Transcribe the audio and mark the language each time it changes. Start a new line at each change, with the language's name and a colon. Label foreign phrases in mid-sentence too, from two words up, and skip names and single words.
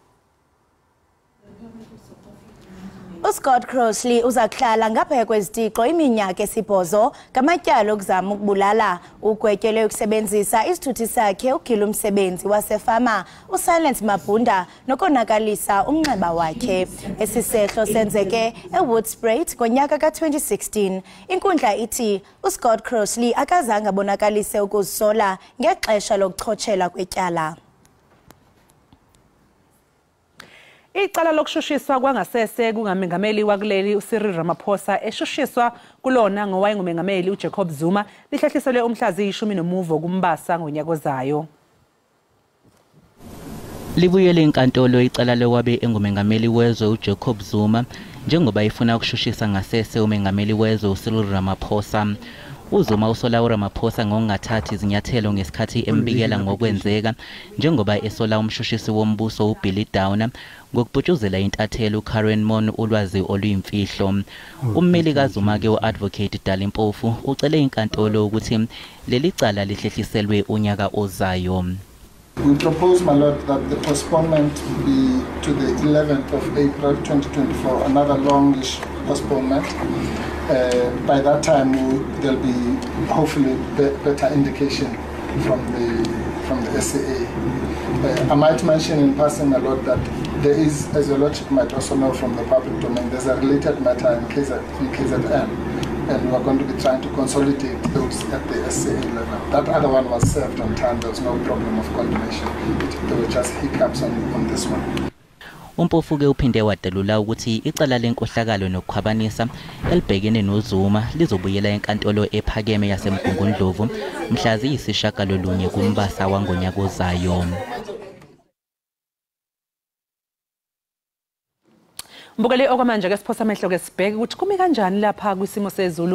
Xhosa: uScott Crossley uzakuhlala ngaphaya kwezitixo iminyaka esibhozo ngamatyalo okuzama ukubulala ugwetyelwe ukusebenzisa isithuthi sakhe ukugila umsebenzi wasefama uSilence Mabhunda nokonakalisa umnxeba wakhe. Esisehlo senzeke eWoodspruit ngonyaka ka-2016. Inkundla ithi uScott Crossley akazange abonakalise ukuzisola ngexesha lokuchotshela kwetyala.
Zulu: Icala lokushushiswa kwangasese kungamengameli wakuleli uCyril Ramaphosa eshushiswa kulona ngowayengumengameli uJacob Zuma lihlehliselwe umhlazi 19 kuMbasa ngonyaka ozayo. Libuyele inkantolo icala lowabe engumengameli wezwe uJacob Zuma njengoba ifuna ukushushisa ngasese umengameli wezwe uCyril Ramaphosa. uZuma usola uRamaphosa ngokungathathi izinyathelo ngesikhathi embikela ngokwenzeka njengoba esola umshushisi wombuso uBilly Downer ngokubhutshuzela intathelo uKaren Mon ulwazi oluyimfihlo. Ummeli kaZuma ke uadvocate Dalimpofu ucele inkantolo ukuthi leli cala lihlehliselwe unyaka ozayo.
English: We propose, my lord, that the postponement be to the 11th of April 2024, another longish postponement. By that time, there'll be hopefully better indication from the SAA. I might mention in passing, my lord, that there is, as your lordship might also know from the public domain, there's a related matter in KZN, and we're going to be trying to consolidate those at the SAA level. That other one was served on time. There was no problem of condemnation. There were just hiccups on this one.
Zulu: Umpofu ke uphinde wadelula ukuthi icala lenkohlakalo nokukhwabanisa elibhekene noZuma lizobuyela enkantolo ephakeme yaseMgungundlovu mhla ziyisishagalolunye kuMbasa wangonyaka ozayo. Mbukeli okwamanje ke siphosa amehlo ke sibheke ukuthi kumi kanjani lapha kwisimo sezulu.